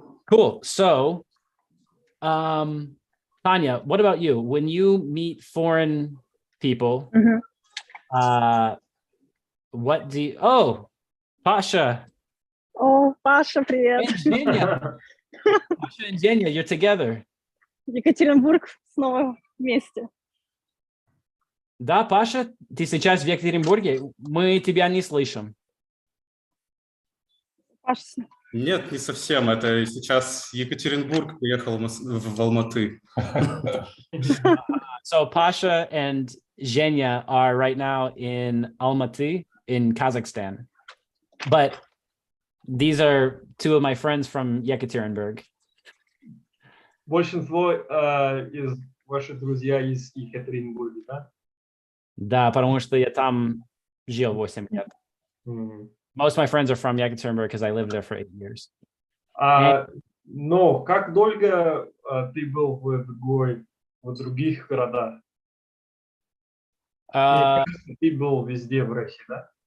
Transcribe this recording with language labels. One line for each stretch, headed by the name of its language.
English: Cool. So, Tanya, what about you? When you meet foreign people, Мгм. what do you, oh, Pasha
Russian: О, Паша, привет.
English: and Zhenya. Pasha and Zhenya, you're together.
Russian: Екатеринбург снова вместе. Да, Паша, ты сейчас в Екатеринбурге? Мы тебя не слышим. Паша, Нет, не совсем. Это сейчас Екатеринбург приехал в Алматы.
English: So Pasha and Zhenya are right now in Almaty in Kazakhstan. But these are two of my friends from Yekaterinburg.
Russian: Большинство из ваших друзья из Екатеринбурга, да? Да, потому что я там жил 8 лет. Мгм.
English: Most of my friends are from Yekaterinburg because I lived there for 8 years.
Russian: Но как долго ты был в других городах? Мне кажется, ты был везде в России, да?